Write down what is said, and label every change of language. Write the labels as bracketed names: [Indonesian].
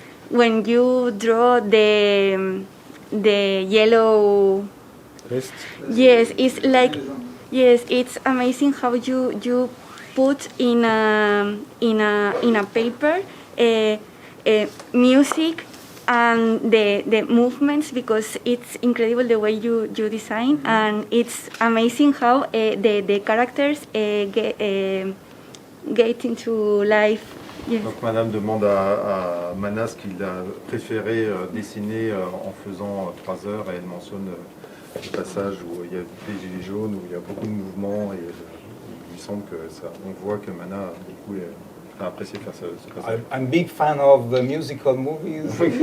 [English] when you draw the yellow, yes, it's like, yes, it's amazing how you put in a paper music and the movements, because it's incredible the way you design, and it's amazing how the characters get into life. Yes. [French] Donc Madame demande à Mana ce qu'il a préféré dessiner en faisant 3 heures, et elle mentionne le passage où il y a des gilets jaunes, où il y a beaucoup de mouvements, et il lui semble que ça, on voit que Mana a beaucoup apprécié faire ce passage. [English] I'm a big fan of the musical movies.